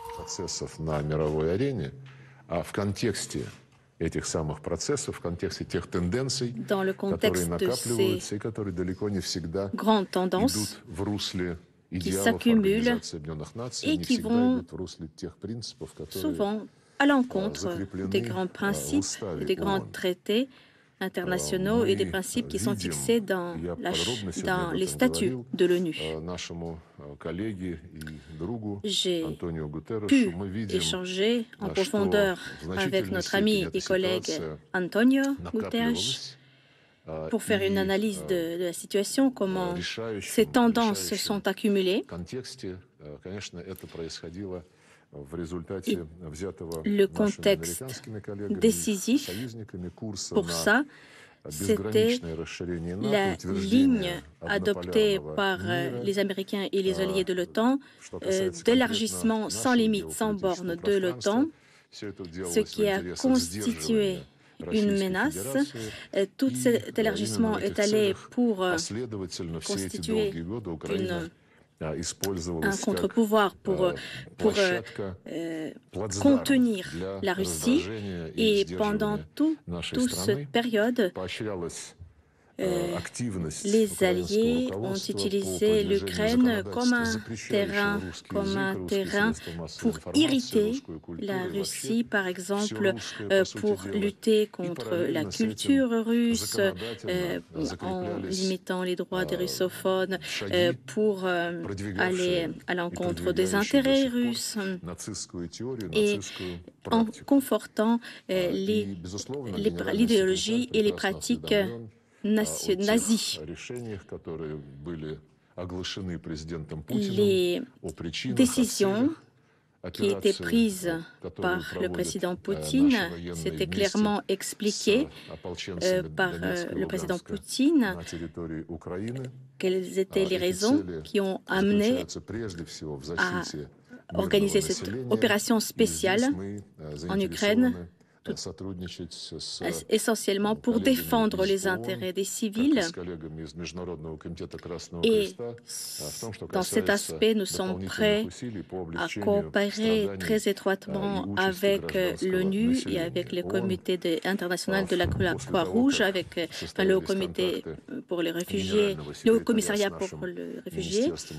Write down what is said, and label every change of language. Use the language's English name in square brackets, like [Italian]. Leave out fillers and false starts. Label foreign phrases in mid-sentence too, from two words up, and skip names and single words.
[Russian] процессов на мировой арене, а в контексте этих самых процессов, в контексте тех тенденций, [French] dans le [Russian] которые [French] contexte de ces [Russian] накапливаются и которые далеко не всегда [French] grandes tendances [Russian] идут в русле [French] qui [Russian] идеалов [French] s'accumulent [Russian] Организации Объединенных Наций, [French] et [Russian] не [French] qui [Russian] всегда [French] vont [Russian] идут в русле тех принципов, которые [French] souvent à l'encontre des [Russian] закреплены [French] grands [Russian] в [French] principes, [Russian] уставе [French] des grands [Russian] ООН. [French] traités internationaux et des [Russian] Мы [French] principes qui sont [Russian] видим, [French] fixés dans, [Russian] я подробно сегодня [French] dans [Russian] об [French] les [Russian] этом [French] statuts [Russian] говорил [French] de l'ONU. [Russian] нашему коллеге и другу [French] J'ai [Russian] Антонио Гутеррешу, [French] pu [Russian] мы видим, [French] échanger en [Russian] что [French] profondeur [Russian] в [French] avec [Russian] значительной [French] notre [Russian] степени [French] ami [Russian] эта [French] et collègue [Russian] ситуация [French] Antonio Guterres [Russian] накапливалась, [French] pour faire une [Russian] и [French] analyse de la situation, comment ces [Russian] решающем [French] tendances sont accumulées. [Russian] контексте, конечно, это происходило в [French] Et [Russian] результате взятого [French] le [Russian] нашими [French] contexte [Russian] американскими коллегами, [French] décisif [Russian] союзниками курса [French] pour [Russian] на [French] ça, c'était [Russian] безграничное расширение НАТО, [French] la ligne [Russian] утверждение [French] adoptée [Russian] однополярного [French] par [Russian] мира. [French] les Américains et les alliés de l'OTAN, [Russian] Что касается конкретно [French] d'élargissement sans [Russian] нашего [French] limite, sans [Russian] геополитического [French] borne de l'OTAN, [Russian] пространства, все это [French] ce [Russian] делалось в [French] qui a [Russian] интересах [French] constitué [Russian] сдерживания [French] une [Russian] Российской [French] menace. [Russian] Федерации. [French] Tout cet [Russian] Именно [French] élargissement [Russian] в [French] est [Russian] этих [French] allé [Russian] целях [French] pour [Russian] последовательно все эти [French] constituer [Russian] долгие годы Украина [French] un [Russian] использовалась как [French] contre-pouvoir pour [Russian] площадка, плацдарм [French] contenir [Russian] для [French] la Russie. [Russian] раздражения и [French] Et pendant [Russian] сдерживания нашей [French] toute [Russian] страны. [French] cette période, [Russian] Поощрялась активность [French] les [Russian] украинского [French] alliés ont [Russian] руководства по [French] utilisé [Russian] продвижению [French] l'Ukraine comme [Russian] законодательства, [French] un [Russian] запрещающего русский язык, русские средства массовой [French] pour [Russian] информации, [French] irriter [Russian] русскую культуру [French] la [Russian] и вообще [French] Russie, par exemple, [Russian] все русское, по сути [French] pour [Russian] дела. [French] lutter [Russian] И [French] contre la [Russian] параллельно с этим [French] culture russe, [Russian] законодательно [French] en [Russian] закреплялись [French] limitant les droits des russophones, [Russian] шаги, [French] pour aller [Russian] продвигавшие [French] à [Russian] и [French] l'encontre des [Russian] продвигающие до [French] intérêts [Russian] сих пор [French] russes [Russian] нацистскую теорию, [French] et [Russian] нацистскую [French] en [Russian] практику. [French] confortant [Russian] И, безусловно, генеральный [French] l'idéologie [Russian] секретарь [French] et les [Russian] прекрасно [French] pratiques [Russian] осведомлен о [French] nazies. [Russian] тех решениях, которые были оглашены президентом Путиным, [French] Les [Russian] о причинах, [French] décisions [Russian] о [French] qui étaient [Russian] целях, [French] prises [Russian] которые [French] par le [Russian] проводят [French] président [Russian] наши [French] Poutine, [Russian] военные [French] c'était [Russian] вместе [French] clairement [Russian] с [French] expliqué [Russian] ополченцами [French] par [Russian] Донецка и [French] le président [Russian] Луганска [French] Poutine, [Russian] на территории Украины. [French] quelles étaient les [Russian] Эти [French] raisons [Russian] цели [French] qui ont amené [Russian] заключаются прежде всего в [French] à [Russian] защите [French] organiser [Russian] мирного [French] cette [Russian] населения. [French] opération [Russian] И [French] spéciale [Russian] здесь мы [French] en Ukraine, [Russian] заинтересованы сотрудничать с [French] essentiellement pour défendre les intérêts des civils. Et dans cet aspect, nous sommes prêts à coopérer très étroitement avec l'ONU et avec le comité international de la Croix-Rouge, avec le Haut Comité pour les réfugiés, le Haut Commissariat pour les réfugiés.